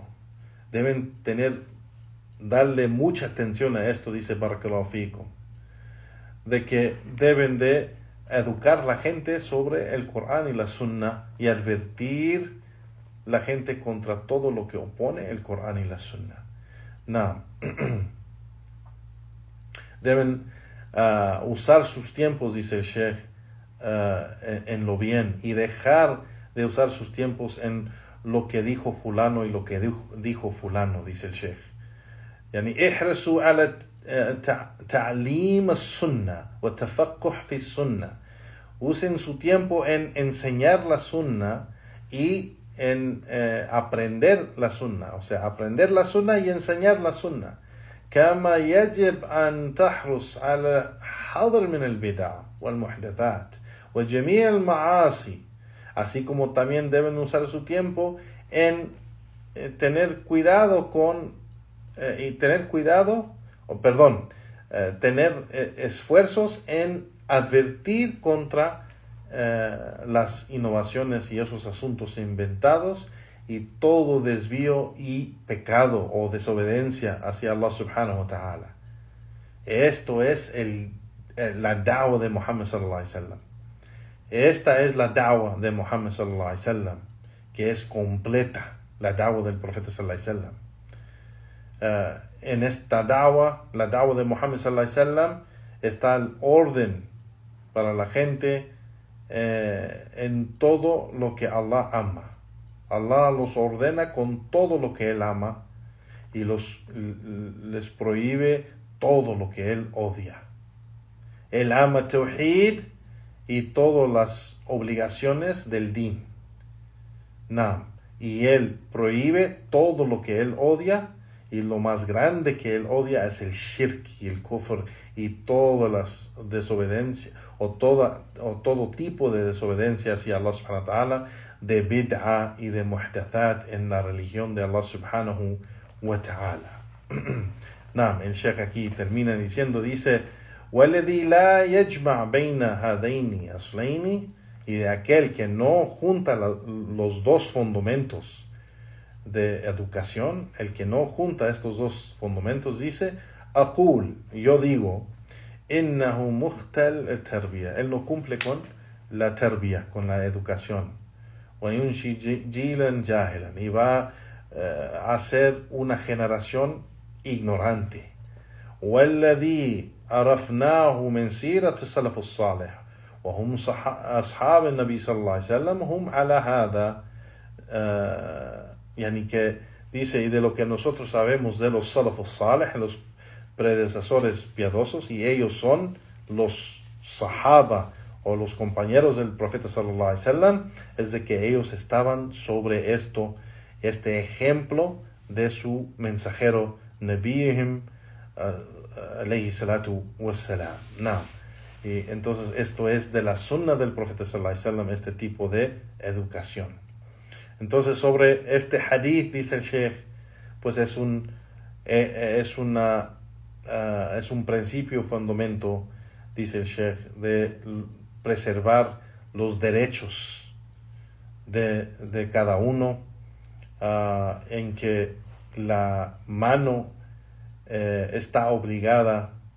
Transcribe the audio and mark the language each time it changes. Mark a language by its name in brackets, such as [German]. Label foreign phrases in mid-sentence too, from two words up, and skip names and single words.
[Spanish] Deben darle mucha atención a esto, dice [Arabic] بارك الله فيكم, [Spanish] de que deben de educar a la gente sobre el Corán y la Sunna y advertir la gente contra todo lo que opone el Corán y la Sunna. Deben usar sus tiempos, dice el Sheikh, en lo bien, y dejar de usar sus tiempos en lo que dijo fulano y lo que dijo fulano, dice el Sheikh. [Arabic] احرصوا على تعليم السنة والتفقه في السنة. [Spanish] Usen su tiempo en enseñar la sunna y en aprender la sunna, o sea, aprender la sunna y enseñar la sunna. [Arabic] كما يجب أن تحرص على حذر من البدع والمحدثات وجميع المعاصي, [Spanish] así como también deben usar su tiempo en tener esfuerzos en advertir contra las innovaciones y esos asuntos inventados y todo desvío y pecado o desobediencia hacia Allah [Arabic] سبحانه وتعالى. [Spanish] Esto es el la da'wah de Muhammad [Arabic] صلى الله عليه وسلم. [Spanish] Esta es la da'wah de Muhammad [Arabic] صلى الله عليه وسلم, [Spanish] que es completa, la da'wah del profeta [Arabic] صلى الله عليه وسلم. [Spanish] En esta da'wah, la da'wah de Muhammad [Arabic] صلى الله عليه وسلم, [Spanish] está el orden para la gente en todo lo que Allah ama. Allah los ordena con todo lo que Él ama y les prohíbe todo lo que Él odia. Él ama Tawhid y todas las obligaciones del din. Y Él prohíbe todo lo que Él odia, y lo más grande que Él odia es el shirk y el kufr y todas las desobediencias o todo tipo de desobediencia hacia Allah [Arabic] سبحانه وتعالى, [Spanish] de bid'a y de muhdathat en la religión de Allah [Arabic] سبحانه وتعالى. [Spanish] El Sheikh aquí termina diciendo, dice, [Arabic] وَالَّذِي لَا يَجْمَعْ بَيْنَ هَذَيْنِ أَصْلَيْنِ, [Spanish] y de aquel que no junta los dos fundamentos de educación, el que no junta estos dos fundamentos, dice, aquul, yo digo, [Arabic] إنه مختل التربية, [Spanish] él no cumple con la tarbiyah, con la educación, [Arabic] وينشئ جيلا جاهلا, [Spanish] y va a ser una generación ignorante. [Arabic] والذي عرفناه من سيرة السلف الصالح وهم أصحاب النبي صلى الله عليه وسلم هم على هذا [Spanish] que dice, y de lo que nosotros sabemos de los [Arabic] السلف الصالح, [Spanish] los predecesores piadosos, y ellos son los sahaba o los compañeros del profeta [Arabic] صلى الله عليه وسلم, [Spanish] es de que ellos estaban sobre este ejemplo de su mensajero [Arabic] نبيهم عليه الصلاة والسلام. [Spanish] Y entonces esto es de la sunna del profeta [Arabic] صلى الله عليه وسلم, [Spanish] este tipo de educación. Entonces sobre este hadith, dice el Sheikh, pues es un principio fundamento, dice el Sheikh, de preservar los derechos de cada uno, en que la mano está obligada